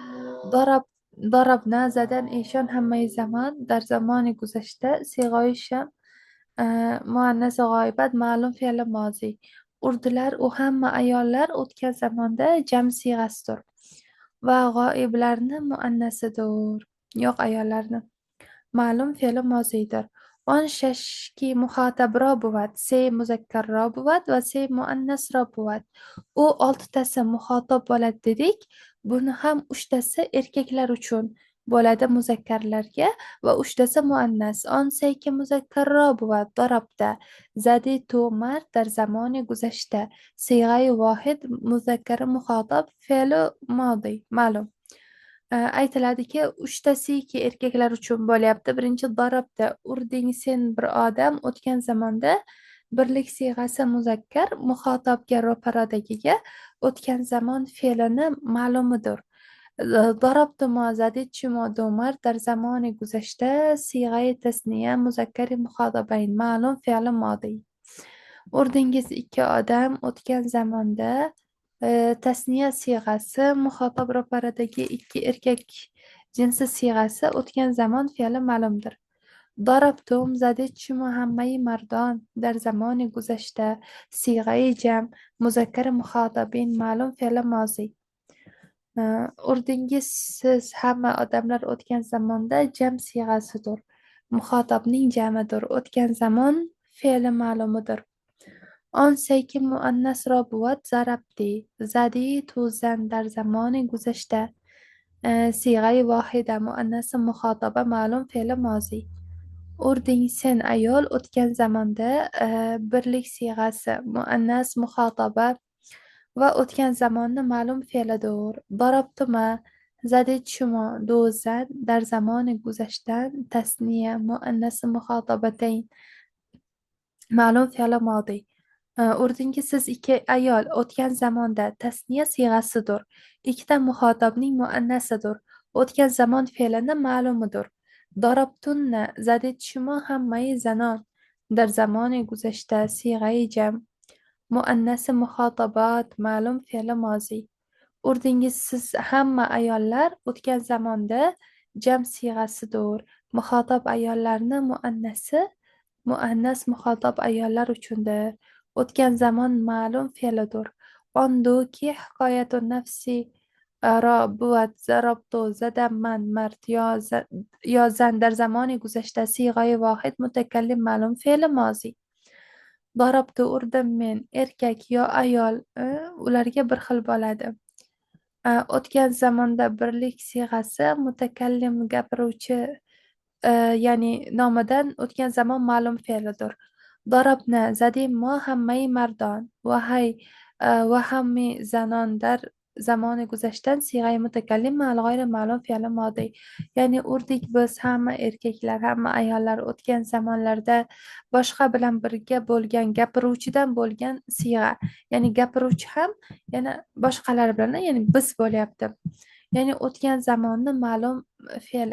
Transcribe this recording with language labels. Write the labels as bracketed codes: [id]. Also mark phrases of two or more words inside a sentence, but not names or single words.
[fa] ضربنا زدن ایشان همه زمان در زمان گذشته صیغه شم [uz] muannas g'oyibat ma'lum fe'li moziy. Urdilar u hamma ayollar o'tgan zamonda jam siyg'asidir va g'oiblarni muannasidir yo'q ayollarni ma'lum fe'li moziydir. [fa] آن شش که مخاطب را بود سه مذکر را بود و سه muannas را بود. [uz] U oltitasi muxotob bo'ladi dedik. Buni ham uchtasi erkaklar uchun bo'ladi muzakkarlarga va uchtasi muannas. [fa] آن سه که مذکر را بود ضربت زدی تو مرد در زمان گذشته صیغه واحد مذکر مخاطب فعل ماضی ma'lum. [uz] Aytiladiki uchtasiki erkaklar uchun bo'lyapti. Birinchi darabda urding sen bir odam o'tgan zamonda birlik siyg'asi muzakkar muxotobga ro'paradagiga o'tgan zamon fe'lini ma'lumidir. [fa] ضربت ما زدت شما دو مرد در زمان گذشته صیغه تثنیه مذکر مخاطبین [uz] ma'lum fe'li modiy. Urdingiz ikki odam o'tgan zamonda tasniya siyg'asi muxotob ro'paradagi ikki erkak jinsi siyg'asi o'tgan zamon fe'li ma'lumdir. [fa] ضربتم زدید شما همه مردان در زمان گذشته صیغه جمع مذکر مخاطبین معلوم فعل ماضی. [uz] Urdingiz siz hamma odamlar o'tgan zamonda jam siyg'asidir. Muxotobning jamidir. O'tgan zamon fe'li ma'lumidir. [fa] آن سه که مؤنث را بود ضربتی زدی تو زن در زمان گذشته صیغه واحده مؤنث مخاطبه [uz] ma'lum fe'li moziy. Urding sen ayol o'tgan zamonda birlik siyg'asi muannas muxotaba va o'tgan zamonni ma'lum fe'lidir. [fa] ضربتما زدید شما دو زن در زمان گذشته تثنیه مؤنث مخاطبتین [uz] ma'lum fe'li modiy. Urdingiz siz ikki ayol o'tgan zamonda tasniya siyg'asidir. Ikkita muxotobning muannasidir. O'tgan zamon fe'lini ma'lumidir. [fa] ضربتن زدید شما همه زنان در زمان گذشته صیغه جمع [uz] muannas muxotobat ma'lum fe'li moziy. Urdingiz siz hamma ayollar o'tgan zamonda jam siyg'asidir. Muxotob ayollarni muannasi muannas muxotob ayollar uchundir. O'tgan zamon ma'lum fe'lidir. [fa] باندوكي حكاية نفسی را بود ضربت زدم من مرد یا زن در زمان گذشته صیغه واحد متکلم معلوم فعل ماضی. [uz] ضربت urdim men erkak yo ayol ularga bir xil bo'ladi. O'tgan zamonda birlik siyg'asi mutakallim gapiruvchi ya'ni nomidan o'tgan zamon ma'lum fe'lidir. [fa] ضربنا زدیم ما همه مردان و همه زنان در زمان گذشتن صیغه متکلم مع الغیر معلوم فعل ماضی. [uz] ya'ni urdik biz hamma erkaklar hamma ayollar o'tgan zamonlarda boshqa bilan birga bo'lgan gapiruvchidan bo'lgan siyg'a, ya'ni gapiruvchi ham yana boshqalar bilan ya'ni biz bo'lyapti, ya'ni o'tgan zamonni ma'lum fe'li.